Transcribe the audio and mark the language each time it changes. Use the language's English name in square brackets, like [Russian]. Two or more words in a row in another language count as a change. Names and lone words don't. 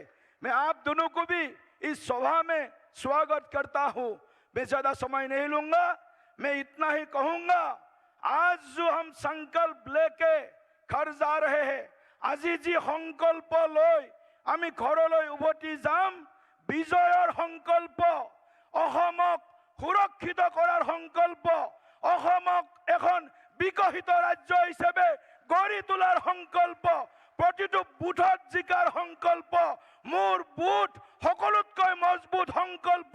[Hindi] मैं आप दोनों को भी इस सभा में स्वागत करता हूँ। मैं ज्यादा समय नहीं लूंगा, मैं इतना ही कहूंगा, आज जो हम संकल्प लेके घर जा रहे हैं, [Assamese] আজি যি সংকল্প লৈ আমি ঘৰলৈ উভতি যাম বিজয়ৰ সংকল্প, অসমক সুৰক্ষিত কৰাৰ সংকল্প, অসমক এখন বিকশিত ৰাজ্য হিচাপে গঢ়ি তোলাৰ সংকল্প, প্ৰতিটো বুথত জিকাৰ সংকল্প, মোৰ বুথ সকলোতকৈ মজবুত সংকল্প।